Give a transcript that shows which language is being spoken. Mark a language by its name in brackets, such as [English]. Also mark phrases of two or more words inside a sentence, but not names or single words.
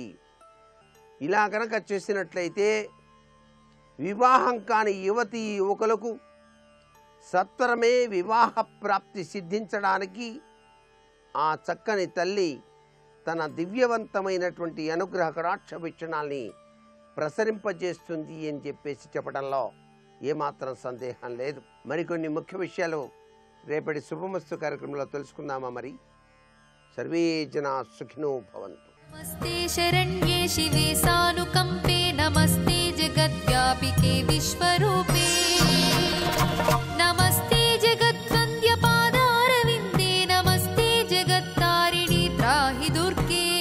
[Telugu] ఇలా కనుక చేసినట్లయితే వివాహం కాని యువతీ యువకులకు సత్వరమే వివాహ ప్రాప్తి సిద్ధించడానికి ఆ చక్కని తల్లి తన దివ్యవంతమైనటువంటి అనుగ్రహ కటాక్ష వీక్షణాల్ని ప్రసరింపజేస్తుంది అని చెప్పేసి చెప్పడంలో ఏమాత్రం సందేహం లేదు. మరికొన్ని ముఖ్య విషయాలు రేపటి శుభమస్తు కార్యక్రమంలో తెలుసుకుందామా? మరి [Sanskrit] సర్వే జనా సుఖినో భవంతు. नमस्ते शरण्ये शिवे सानुकंपे नमस्ते जगद्व्यापिके विश्वरूपे नमस्ते जगद्वन्द्य पादारविन्दे नमस्ते जगत्तारिणी त्राहि दुर्गे